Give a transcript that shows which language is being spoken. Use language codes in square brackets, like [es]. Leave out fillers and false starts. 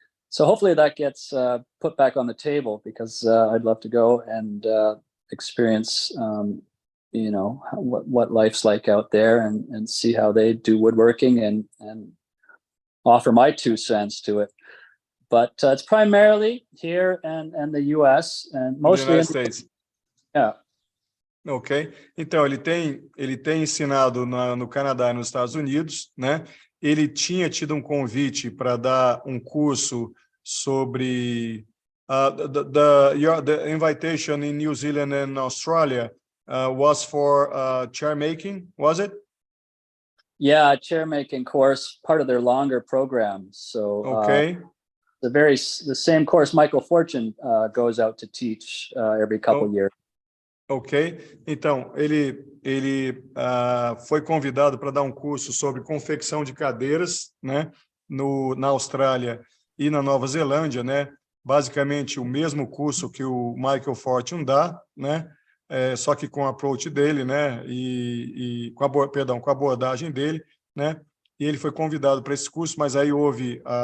[en] So hopefully that gets put back on the table, because I'd love to go and experience, what life's like out there, and see how they do woodworking, and offer my 2 cents to it. But it's primarily here and the U.S. and mostly in the United States. Yeah. Ok. [pt] Então, ele tem ensinado no Canadá e nos Estados Unidos, né? Ele tinha tido um convite para dar um curso sobre [en] the invitation in New Zealand and Australia was for chair making, was it? Yeah, a chair making course, part of their longer program. So okay. The same course Michael Fortune goes out to teach every couple years. Ok. [pt] Então, ele foi convidado para dar um curso sobre confecção de cadeiras, né, na Austrália e na Nova Zelândia, né? Basicamente o mesmo curso que o Michael Fortune dá, né? só que com o approach dele, né, e com a abordagem dele, né, e ele foi convidado para esse curso, mas aí houve